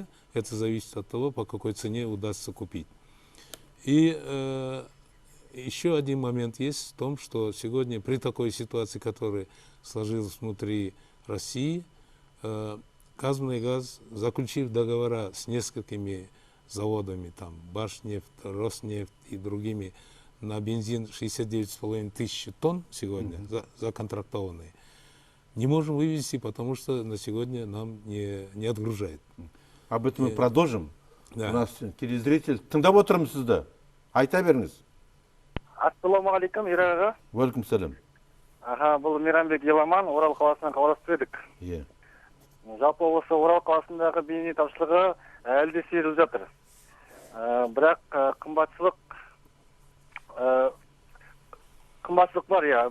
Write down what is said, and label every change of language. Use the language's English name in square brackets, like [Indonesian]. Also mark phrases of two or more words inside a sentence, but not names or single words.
[Russian] Это зависит от того, по какой цене удастся купить. И еще один момент есть в том, что сегодня при такой ситуации, которая сложилась внутри России, «Казмунайгаз», заключив договора с несколькими заводами, там Башнефть, Роснефть и другими, на бензин 69,5 тысяч тонн сегодня законтрактованные, не можем вывести, потому что на сегодня нам не отгружает. Об этом мы продолжим. Да. У нас телезритель. [Kazakh] Тыңдап отырмыз сізді. Айта беріңіз. [Arabic] السلام عليكم, Ира. وعليكم السلام. [Kazakh] Бұл Мейрамбек Еламан, Орал қаласынан хабарласып едік. Иә. Жалпы осы Орал қаласындағы бензин тапшылығы әлі де сезіліп жатыр. Бірақ қымбатшылық бар, иә.